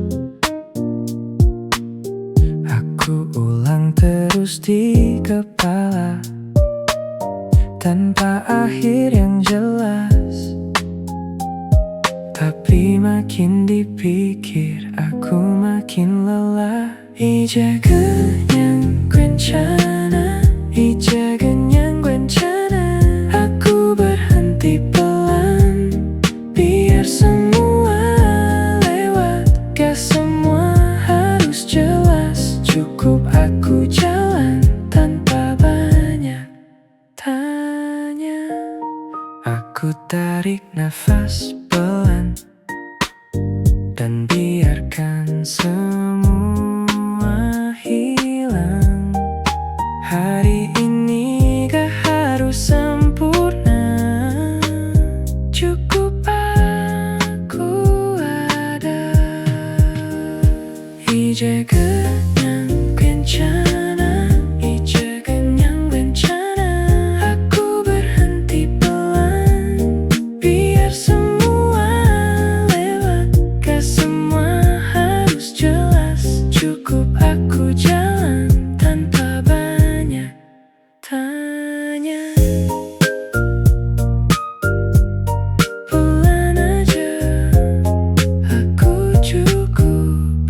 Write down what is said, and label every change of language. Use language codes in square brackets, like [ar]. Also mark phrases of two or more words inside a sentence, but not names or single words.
[id] Aku ulang terus di kepala, tanpa akhir yang jelas. Tapi makin dipikir aku makin lelah. [ko] 이제 그냥 괜찮아, 이제 그냥 괜찮아. [id] Aku berhenti pelan, biar semua lewat. Gak semua harus jelas, cukup aku jalan tanpa banyak tanya. Aku tarik nafas pelan dan biarkan semua hilang. Hari ini gak harus sempurna, cukup aku ada. [ko] 이제 그냥 괜찮아 이제 그냥 괜찮아 [id] Aku berhenti pelan biar semua lewat Gak semua harus jelas Cukup aku jalan tanpa banyak tanya Pelan aja aku cukup